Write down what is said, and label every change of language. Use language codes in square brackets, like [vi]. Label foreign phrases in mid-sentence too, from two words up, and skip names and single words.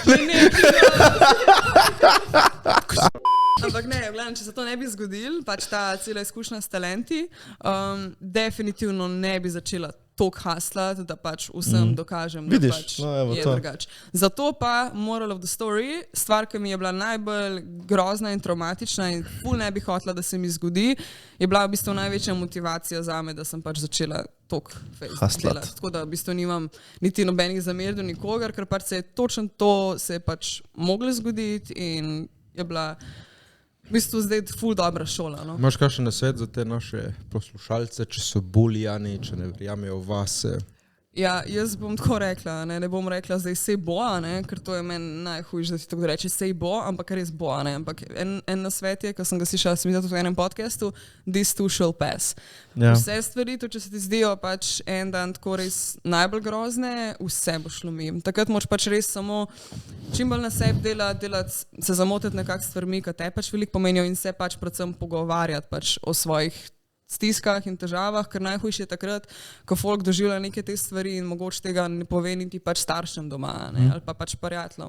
[sl] Ampak ne, gledam, če se to ne bi zgodil, pač ta cela izkušnja s talenti, definitivno ne bi začela toliko haslati, da pač vsem dokažem, da Vidiš, pač je drugače. Zato pa [en] moral of the story, [sl] stvar, ki mi je bila najbolj grozna in traumatična in ful ne bi hotela, da se mi zgodi, je bila v bistvu največja motivacija zame, da sem pač začela toliko delati. Tako da v bistvu nimam niti nobenih zamer do nikogar, ker pač točno to se je pač moglo zgoditi in je bila v bistvu zdaj ful dobra šola. No? Imaš kakšen nasvet za te naše poslušalce, če so bulijani, če ne verjamejo vase? Ja, jaz bom tako rekla, ne bom rekla zdaj sej bo, ker to je meni najhujše, da ti tako reči sej bo, ampak res bo, ampak en nasvet je, ko sem ga slišala, sem videla tudi v enem podcastu, [en] this too shall pass. [sl] Ja. Vse stvari, to če se ti zdijo pač en dan tako res najbolj grozne, vse bo šlo mimo. Takrat moraš pač res samo čim bolj na sebi delati, se zamotiti nekak stvarmi, ki te pač veliko pomenijo in se pač predvsem pogovarjati pač o svojih stiskah in težavah, ker najhujše je takrat, ko folk doživlja neke te stvari in mogoče tega ne pove niti pač staršem doma, ali pa pač prijateljem.